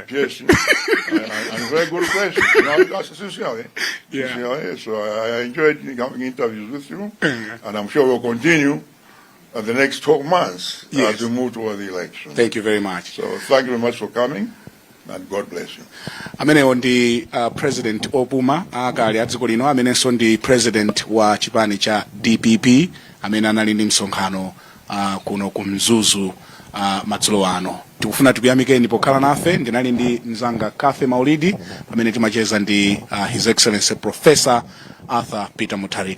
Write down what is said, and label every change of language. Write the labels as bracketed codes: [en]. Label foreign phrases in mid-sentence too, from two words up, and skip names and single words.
[en] Piercing, and very good questions. That's sincerely. So I enjoyed having interviews with you, and I'm sure we'll continue the next 12 months Yes. as we move toward the election. Thank you very much. So thank you very much for coming, and God bless you. [ny] Amenewo ndi President Opuma akale a dziko lino amenenso ndi President wa chipani cha DPP amene anali ndi msonkhano kuno ku Mzuzu madzulo ano. Tikufuna tikuyamikeni pokhala nafe. Ndinali ndi mzanga Kafe Maulidi amene timacheza ndi [en] His Excellency [ny] Professor Arthur Peter Mutharika.